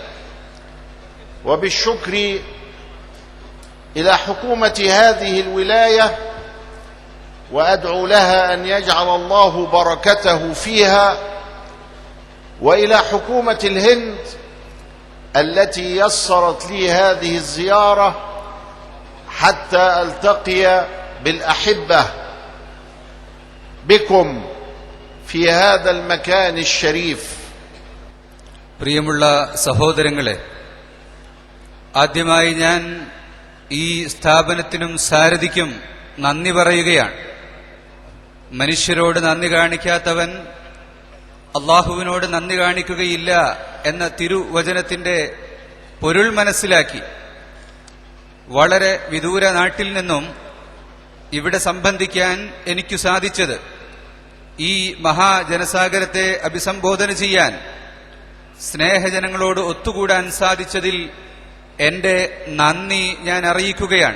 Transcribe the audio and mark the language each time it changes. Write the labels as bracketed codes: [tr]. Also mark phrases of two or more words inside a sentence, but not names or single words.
[ar] وبالشكر إلى حكومة هذه الولاية، وأدعو لها أن يجعل الله بركته فيها، وإلى حكومة الهند التي يسرت لي هذه الزيارة حتى ألتقي بالأحبة بكم في هذا المكان الشريف. [ml] പ്രിയമുള്ള സഹോദരങ്ങളെ, ആദ്യമായി ഞാൻ ഈ സ്ഥാപനത്തിനും സാരഥിക്കും നന്ദി പറയുകയാണ്. മനുഷ്യരോട് നന്ദി കാണിക്കാത്തവൻ അള്ളാഹുവിനോട് നന്ദി കാണിക്കുകയില്ല എന്ന തിരുവചനത്തിന്റെ പൊരുൾ മനസ്സിലാക്കി വളരെ വിദൂര നാട്ടിൽ നിന്നും ഇവിടെ സംബന്ധിക്കാൻ എനിക്കു സാധിച്ചത്, ഈ മഹാജനസാഗരത്തെ അഭിസംബോധന ചെയ്യാൻ സ്നേഹജനങ്ങളോട് ഒത്തുകൂടാൻ സാധിച്ചതിൽ എന്റെ നന്ദി ഞാൻ അറിയിക്കുകയാണ്.